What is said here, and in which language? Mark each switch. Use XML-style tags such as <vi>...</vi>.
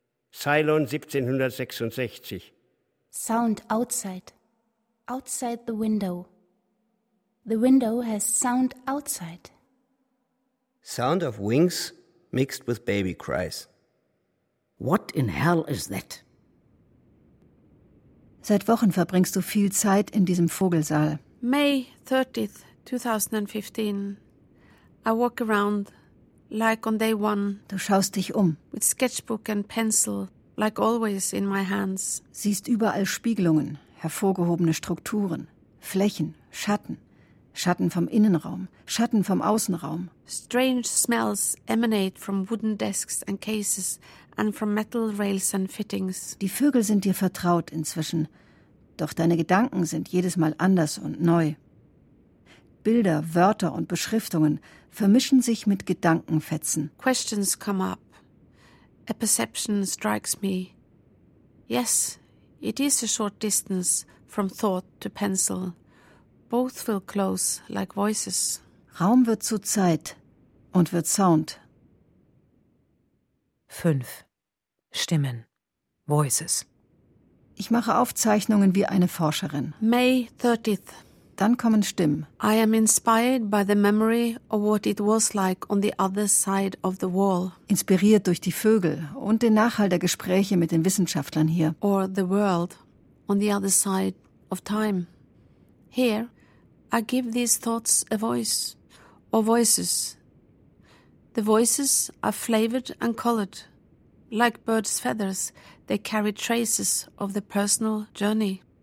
<en>Ceylon 1766. Sound outside. Outside the window. The window has sound outside. Sound of wings mixed with baby cries. What in hell is that?</en> <de>Seit Wochen verbringst du viel Zeit in diesem Vogelsaal.</de> <en>May 30th, 2015. I walk around like on day one.</en> <de>Du schaust dich um.</de> <en>With sketchbook and pencil. Like always in my hands.</en> <de>Siehst überall Spiegelungen, hervorgehobene Strukturen, Flächen, Schatten, Schatten vom Innenraum, Schatten vom Außenraum.</de> <en>Strange smells emanate from wooden desks and cases and from metal rails and fittings.</en> <de>Die Vögel sind dir vertraut inzwischen, doch deine Gedanken sind jedes Mal anders und neu. Bilder, Wörter und Beschriftungen vermischen sich mit Gedankenfetzen.</de> <en>Questions come up. A perception strikes me. Yes, it is a short distance from thought to pencil. Both feel close like voices.</en> <de>Raum wird zu Zeit und wird Sound. 5. Stimmen. Voices. Ich mache Aufzeichnungen wie eine Forscherin. May 30th. Dann kommen Stimmen.</de> <en>I am inspired by the memory of what it was like on the other side of the wall.</en> <de>Inspiriert durch die Vögel und den Nachhall der Gespräche mit den Wissenschaftlern hier.</de> <en>Or the world on the other side of time. Here I give these thoughts a voice, or voices. The voices are flavored and colored. Like birds' feathers, they carry traces of the personal journey.</en>